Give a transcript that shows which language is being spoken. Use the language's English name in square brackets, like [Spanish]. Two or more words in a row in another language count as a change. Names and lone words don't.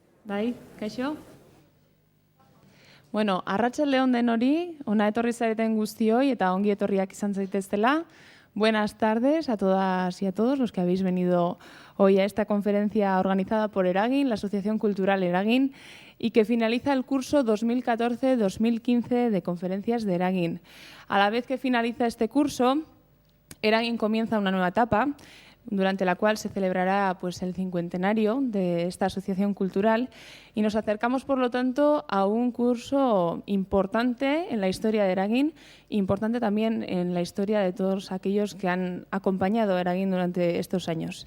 [Basque] Bai, kaixo? Bueno, arratsaldeon denori, ona etorri zareten guztioi eta ongi etorriak izan zaiteztela. [Spanish] Buenas tardes a todas y a todos los que habéis venido hoy a esta conferencia organizada por Eragin, la Asociación Cultural Eragin, y que finaliza el curso 2014-2015 de conferencias de Eragin. A la vez que finaliza este curso, Eragin comienza una nueva etapa, durante la cual se celebrará el 50º de esta asociación cultural, y nos acercamos, por lo tanto, a un curso importante en la historia de Eragin, importante también en la historia de todos aquellos que han acompañado a Eragin durante estos años.